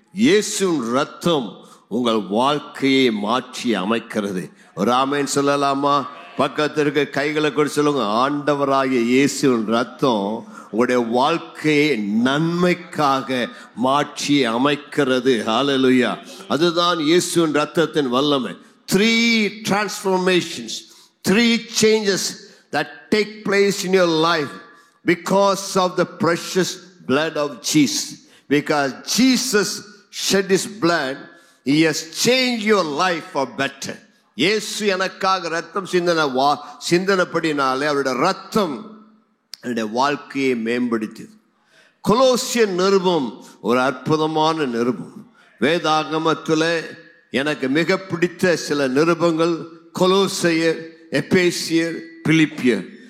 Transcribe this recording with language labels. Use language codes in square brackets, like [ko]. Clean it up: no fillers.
[ta] இயேசுவின் ரத்தம் உங்கள் வாழ்க்கையை மாற்றி அமைக்கிறது. ஒரு ஆமென் சொல்லலாமா? பக்கத்திற்கு கைகளை கூட சொல்லுங்க. ஆண்டவராகிய இயேசுவின் ரத்தம் உங்களுடைய வாழ்க்கையை நன்மைக்காக மாற்றி அமைக்கிறது. ஹல்லேலூயா! அதுதான் இயேசுவின் ரத்தத்தின் வல்லமை. [en] 3 transformations, 3 changes that take place in your life because of the precious blood of Jesus. Because Jesus shed his blood, he has changed your life for better. [ta] இயேசு எனக்காக ரத்தம் சிந்தனப்படினாலே அவருடைய ரத்தம் என்னுடைய வாழ்க்கையை மேம்படுத்தியது. கொலோசியர் நிருபம் ஒரு அற்புதமான நிருபம். வேதாகமத்தில் எனக்கு மிக பிடித்த சில நிருபங்கள் கொலோசையர், எபேசியர், பிலிப்பியர்.